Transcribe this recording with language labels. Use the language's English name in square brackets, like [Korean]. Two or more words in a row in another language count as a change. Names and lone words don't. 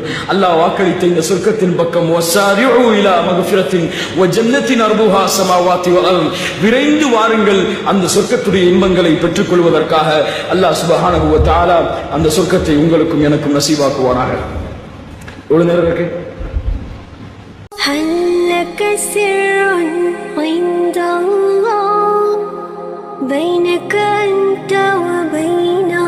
[Tamil] அல்லாஹ் வாக்களித்த இந்த சொர்க்கத்தின் பக்கம் [Arabic] وسارعوا إلى مغفرة وجنة عرضها السماوات والأرض, [Tamil] விரைந்து வாருங்கள் அந்த சொர்க்கத்துடைய இன்பங்களை பெற்றுக் கொள்வதற்காக. [Arabic] الله سبحانه وتعالى [Tamil] அந்த சொர்க்கத்தை உங்களுக்கும் எனக்கும் நசீபாக்குவானாக. எவ்வளவு நேரம் இருக்கு? [Arabic] هل لك سر عند الله بينك أنت وبين